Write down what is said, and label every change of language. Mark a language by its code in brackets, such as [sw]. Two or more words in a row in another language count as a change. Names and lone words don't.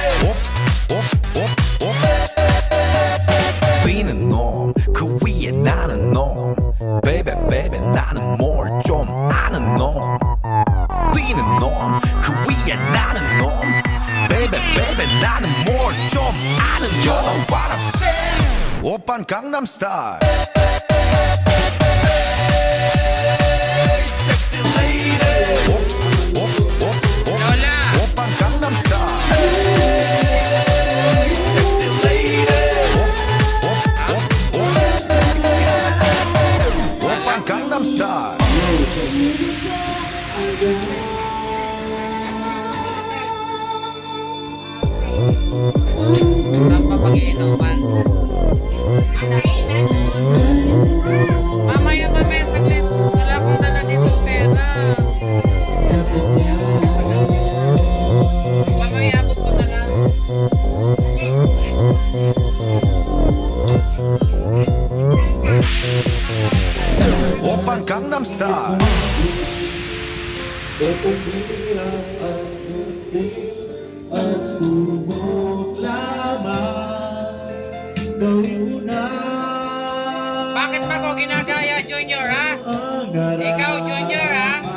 [ko] 뛰는 놈그 위에 나는 놈 베이베 베이베 나는 뭘 좀 아는 놈 뛰는 놈 그 위에 나는 놈 베이베 베이베 나는 뭘 좀 아는 놈 [en] You know what I'm saying [ko] 오빤 강남스타일 [en] sexy lady [ko] 오빤 강남스타일 [en] sexy lady [ko] 오빤 강남스타일 [tl] Saan pa pag-iinuman? Mamaya saglit. Wala akong dala dito pera. Mamaya abot ko na lang. [ko] 오빤 강남스타일 [tl] Pagsubok lamang gawin mo na Bakit ba ko ginagaya, Junior, ha? Ikaw, Junior, ha?